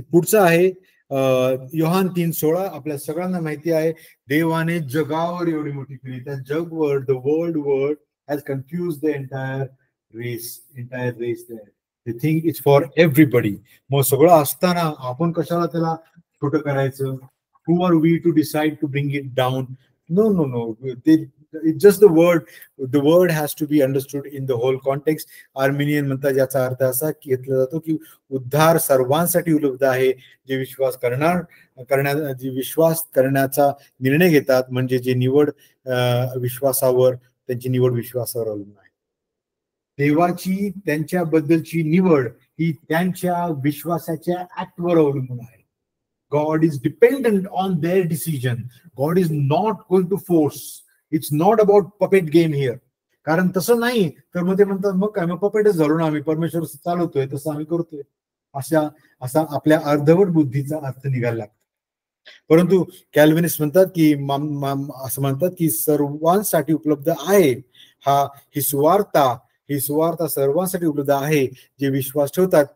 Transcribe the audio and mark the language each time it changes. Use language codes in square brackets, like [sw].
[mr] पुढचं आहे योहान 3:16. आपल्या सगळ्यांना माहिती आहे, देवाने जगावर एवढी मोठी केली, त्या जगवर, [en] The world has confuse the entire race. They think it's for everybody. [mr] मग सगळं असताना आपण कशाला त्याला छोटं करायचं? [en] Who are we to decide to bring it down? No. It's just the word. The word has to be understood in the whole context. [mr] Armenian म्हणतात, याचा अर्थ असा घेतला जातो की उद्धार सर्वांसाठी उपलब्ध आहे, जे विश्वास करण्याचा निर्णय घेतात, म्हणजे जे त्यांची निवड विश्वासावर अवलंबून आहे. देवाची त्यांच्याबद्दलची निवड ही त्यांच्या विश्वासाच्या ऍक्टवर अवलंबून आहे. [en] God is dependent on their decision. God is not going to force. It's not about puppet game here. [mr] कारण तसं नाही तर मग ते म्हणतात, मग काय, मग पपेटच झालो ना आम्ही, परमेश्वर चालवतोय तसं आम्ही करतोय, असा आपल्या अर्धवट बुद्धीचा अर्थ निघायला लागतो. परंतु कॅल्विनिस्ट म्हणतात की असं म्हणतात की सर्वांसाठी उपलब्ध आहे ही सुवार्ता सर्वांसाठी उपलब्ध आहे जे विश्वास ठेवतात.